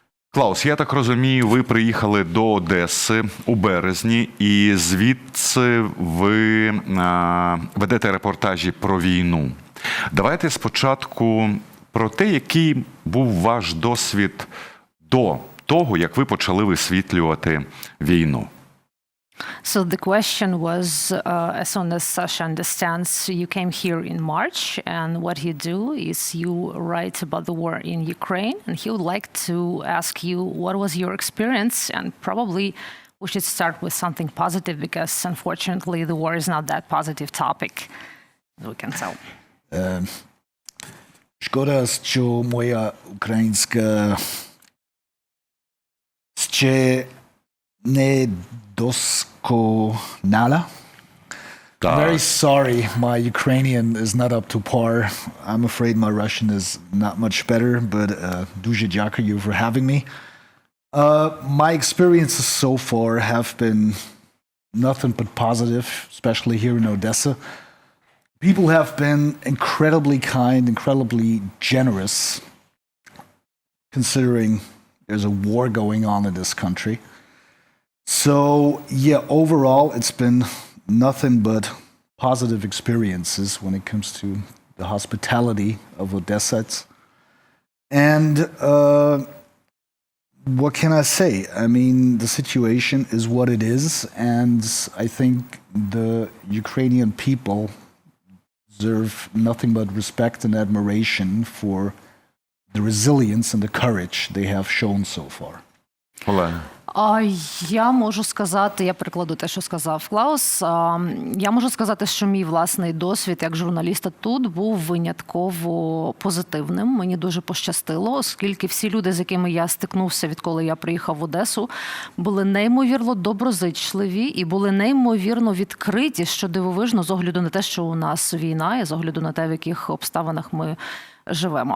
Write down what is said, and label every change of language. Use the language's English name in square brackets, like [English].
[Ukrainian] Клаус, я так розумію, ви приїхали до Одеси у березні, і звідси ви ведете репортажі про війну. Давайте спочатку про те, який був ваш досвід до того, як ви почали висвітлювати війну. [English] So the question was, as soon as Sasha understands, you came here in March, and what you do is you write about the war in Ukraine, and he would like to ask you what was your experience, and probably we should start with something positive, because unfortunately the war is not that positive topic, we can tell. [Ukrainian] Шкода, що моя українська ще не досконала. [English] I'm very sorry, my Ukrainian is not up to par. I'm afraid my Russian is not much better, but [Ukrainian] дуже дякую [English] for having me. My experiences so far have been nothing but positive, especially here in Odessa. People have been incredibly kind, incredibly generous, considering there's a war going on in this country. So, yeah, overall, it's been nothing but positive experiences when it comes to the hospitality of Odessans. And what can I say? I mean, the situation is what it is, and I think the Ukrainian people deserve nothing but respect and admiration for the resilience and the courage they have shown so far. [Ukrainian] Олена. Я можу сказати, я перекладу те, що сказав Клаус, я можу сказати, що мій власний досвід як журналіста тут був винятково позитивним. Мені дуже пощастило, оскільки всі люди, з якими я стикнувся, відколи я приїхав в Одесу, були неймовірно доброзичливі і були неймовірно відкриті, що дивовижно, з огляду на те, що у нас війна, і з огляду на те, в яких обставинах ми живемо.